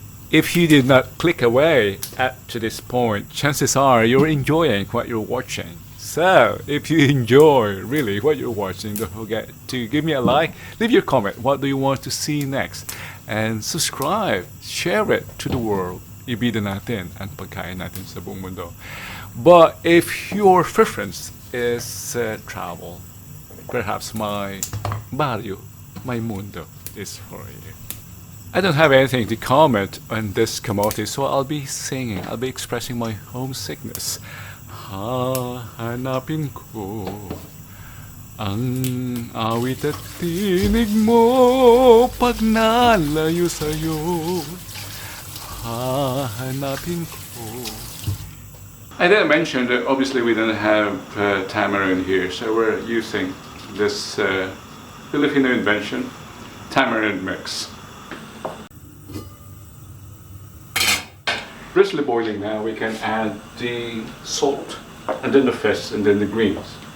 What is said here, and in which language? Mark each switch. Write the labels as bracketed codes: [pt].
[en] If you did not click away to this point, chances are you're enjoying what you're watching. So, if you enjoy really what you're watching, don't forget to give me a like, leave your comment, what do you want to see next, and subscribe, share it to the world. [tl] Ibida natin ang pagkain natin sa buong mundo. [en] But if your preference is travel, perhaps my barrio, my mundo is for you. I don't have anything to comment on this camote, so I'll be singing, I'll be expressing my homesickness. [tl] Hahanapin ko ang awit at tinig mo pag nalayo sa'yo. Hahanapin ko. [en] I didn't mention that obviously we don't have tamarind here, so we're using this Filipino invention, tamarind mix. Briskly boiling now, we can add the salt, and then the fish, and then the greens.